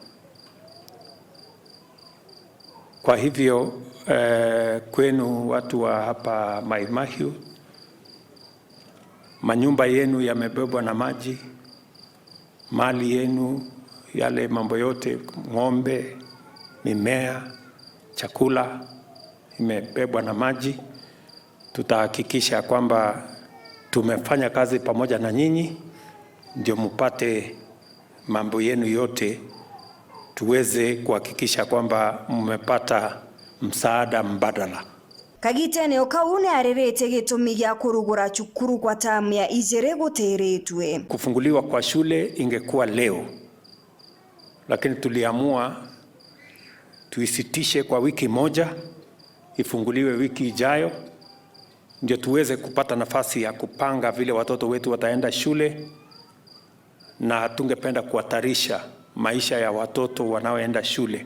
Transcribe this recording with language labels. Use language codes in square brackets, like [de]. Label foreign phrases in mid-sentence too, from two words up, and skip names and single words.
[sw] Kwa hivyo kwenu watu wa hapa Mai-Mahiu, manyumba yenu yamebebwa na maji, mali yenu, yale mambo yote, ng'ombe, mimea, chakula imebebwa na maji. Tutahakikisha kwamba tumefanya kazi pamoja na nyinyi ndio mpate mambo yenu yote, tuweze kuhakikisha kwamba mmepata msaada mbadala. [mer] Kagite ne okaune arerete gitumi gya kurugura chukuru kwa tamu ya ijere guteretwe. [sw] Kufunguliwa kwa shule ingekuwa leo, lakini tuliamua tuisitishe kwa wiki moja, ifunguliwe wiki ijayo ndio tuweze kupata nafasi ya kupanga vile watoto wetu wataenda shule, na tungependa kuhatarisha maisha ya watoto wanaoenda shule.